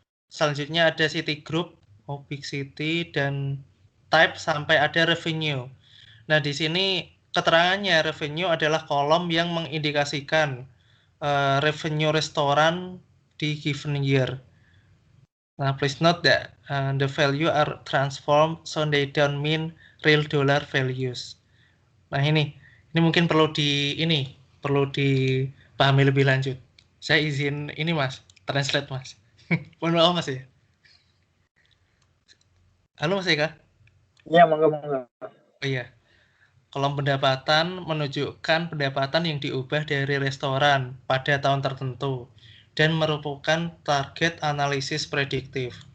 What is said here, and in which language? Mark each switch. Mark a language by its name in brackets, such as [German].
[Indonesian] Selanjutnya ada city group, big city, dan type sampai ada revenue. Nah, di sini keterangannya revenue adalah kolom yang mengindikasikan revenue restoran di [English] given year. Nah, please note that the value are transformed so they don't mean real dollar values. [Indonesian] Nah, ini mungkin perlu dipahami lebih lanjut. Saya izin ini Mas, translate Mas. Mohon maaf Mas ya. Halo Mas Eka. Ya, monggo. Oh iya. Kolom pendapatan menunjukkan pendapatan yang diubah dari restoran pada tahun tertentu dan merupakan target analisis prediktif.